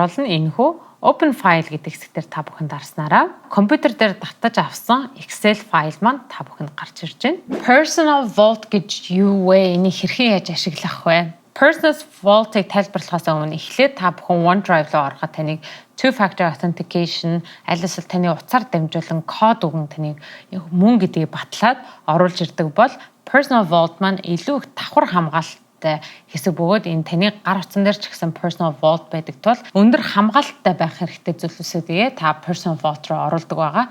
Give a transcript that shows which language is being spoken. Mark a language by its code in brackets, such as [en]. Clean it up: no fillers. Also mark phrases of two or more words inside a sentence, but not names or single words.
[mn] Энэхүү [en] open file [mn] гэдэг хэсгээр та бүхэн дарснараа компьютер дээр татаж авсан Excel файл маань та бүхэнд гарч ирж байна. Personal Vault гэж юу вэ? Энийг хэрхэн яаж ашиглах вэ? Personal Vault-ыг тайлбарлахаас өмнө эхлээд та бүхэн OneDrive руу ороход таныг [en] two-factor authentication, [mn] аль эсвэл таны утсаар дамжуулан код өгөн таныг мөн гэдгийг батлаад оруулж ирдэг бол Personal Vault маань илүү их давхар хамгаалалттай хэсэг бөгөөд энэ таны гар утсан дээр ч гэсэн Personal Vault байдаг тул өндөр хамгаалалттай байх хэрэгтэй зүйлсүүдээ та Personal Vault руу оруулдаг байгаа.